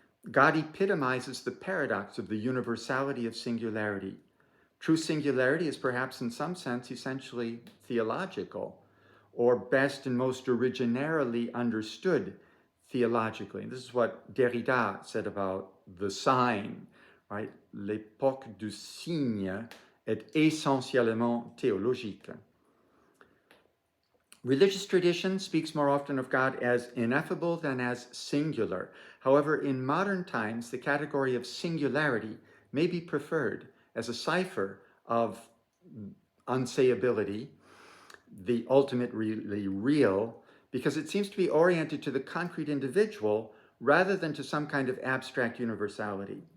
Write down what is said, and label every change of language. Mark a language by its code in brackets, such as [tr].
[en] God epitomizes the paradox of the universality of singularity. True singularity is perhaps in some sense essentially theological, or best and most originarily understood theologically. And this is what Derrida said about the sign, right? [fr] L'époque du signe est essentiellement théologique. [en] Religious tradition speaks more often of God as ineffable than as singular. However, in modern times, the category of singularity may be preferred as a cipher of unsayability, the ultimately real, because it seems to be oriented to the concrete individual rather than to some kind of abstract universality.